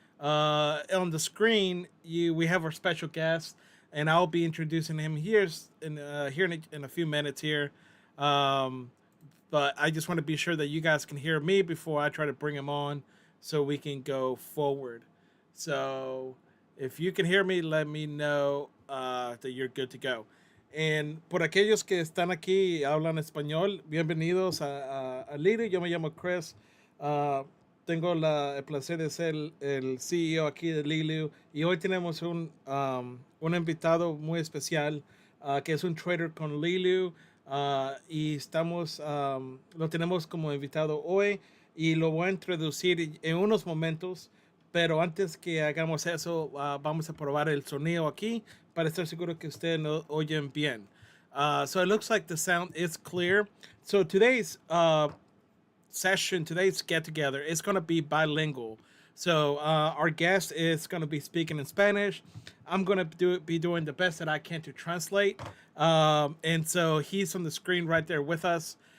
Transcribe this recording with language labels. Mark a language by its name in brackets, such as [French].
[English] On the screen, we have our special guest, and I'll be introducing him here in a few minutes here. Um, but I just want to be sure that you guys can hear me before I try to bring him on so we can go forward. So if you can hear me, let me know that you're good to go. [Spanish] Por aquellos que están aquí y hablan español, bienvenidos a Liri. Yo me llamo Chris. Ah, tengo el placer de ser el CEO aquí de Leeloo y hoy tenemos un invitado muy especial que es un trader con Leeloo y lo tenemos como invitado hoy y lo voy a introducir en unos momentos, pero antes que hagamos eso, vamos a probar el sonido aquí para estar seguro que ustedes lo oyen bien. [English] So it looks like the sound is clear. So today's get together is going to be bilingual. So our guest is going to be speaking in Spanish. I'm going to be doing the best that I can to translate. And so he's on the screen right there with us.